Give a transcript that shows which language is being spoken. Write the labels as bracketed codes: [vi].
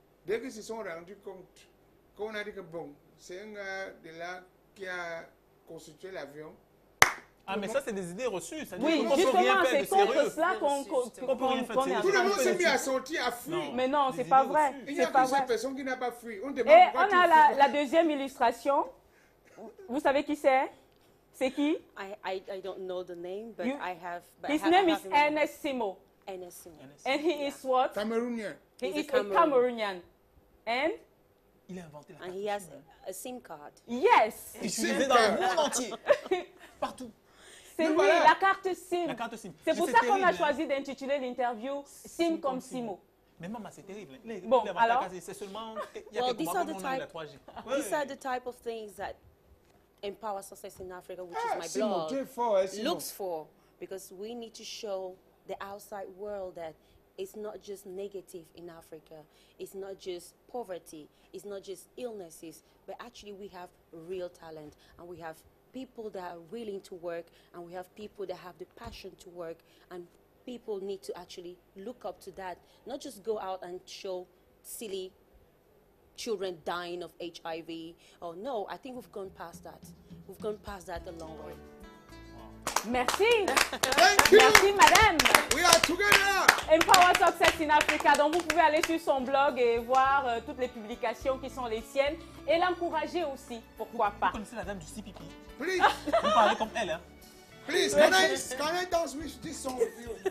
[fr] Dès qu'ils se sont rendus compte, qu'on a dit que bon, c'est un gars de là qui a constitué l'avion. Ah, mais ça, c'est des idées reçues. Oui, justement, c'est contre cela qu'on est en Tout le monde s'est mis à sortir, à fuir. Mais non, c'est pas vrai. Il n'y a qu'une seule personne qui n'a pas fui. Et on a la deuxième illustration. Vous savez qui c'est? C'est qui? [en] I don't know the name, but I have... His name is Ernest Simo. Ernest Simo. And he is what? Cameroonian. He is a Cameroonian. And? [fr] Il a inventé la carte. [en] And he has a SIM card. Yes. [fr] Il utilisé dans le monde entier. Partout. C'est lui, la carte SIM. La carte SIM. C'est pour ça qu'on a choisi d'intituler l'interview SIM comme Simo. Mais maman, c'est terrible. Bon, alors. C'est seulement. [en] Well, these are the type of things that Empower Success in Africa, which is my blog, looks for, because we need to show the outside world that it's not just negative in Africa. It's not just poverty. It's not just illnesses. But actually, we have real talent, and we have people that are willing to work, and we have people that have the passion to work, and people need to actually look up to that, not just go out and show silly children dying of HIV. Oh no, I think we've gone past that. We've gone past that a long way. [fr] Merci. [en] Thank you. [fr] Merci, madame. [en] We are together. Empower Success in Africa. [fr] Donc, vous pouvez aller sur son blog et voir toutes les publications qui sont les siennes et l'encourager aussi. Pourquoi pas? Vous connaissez la dame du CPP? [en] Please. [fr] Vous parlez comme elle, hein? [en] Please, can I dance with this song with you?